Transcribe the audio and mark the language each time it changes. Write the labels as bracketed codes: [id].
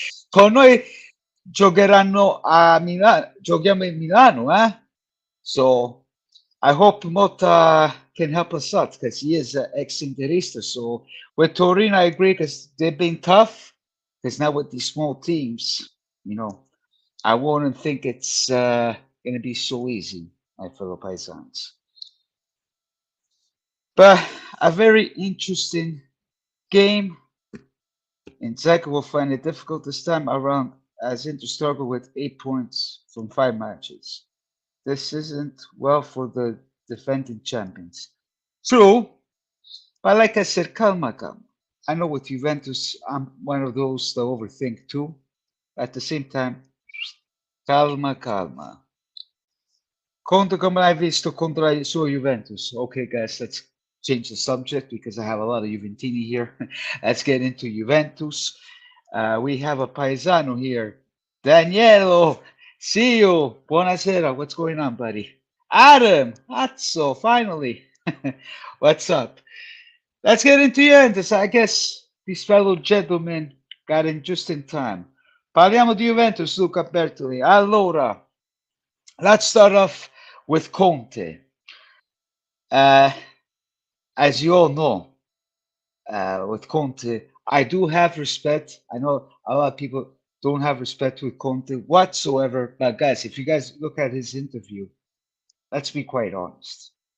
[it] Con noi giocheranno a Milano. Giochiamo in Milano, eh? [en] So I hope Motta can help us out because he is an ex-Interista. So with Torino, I agree because they've been tough. Because now with these small teams, you know, I wouldn't think it's going to be so easy, my fellow paisans. But a very interesting game. And Zach will find it difficult this time around as Inter struggle with 8 points from 5 matches. This isn't well for the defending champions. True, but like I said, [it] calma, calma. [en] I know with Juventus, I'm one of those that overthink too. At the same time, [it] calma, calma. Conte come l'hai visto contro la sua Juventus? [en] Okay, guys, let's change the subject because I have a lot of Juventini here. Let's get into Juventus. We have a paesano here. Danielo, Siro, buonasera. What's going on, buddy? Adam, Azzo, finally. What's up? Let's get into Juventus. I guess these fellow gentlemen got in just in time. [it] Parliamo di Juventus, Luca Bertoli. [en] Allora, let's start off with Conte. Uh, as you all know, with Conte, I do have respect. I know a lot of people don't have respect with Conte whatsoever. But guys, if you guys look at his interview, let's be quite honest.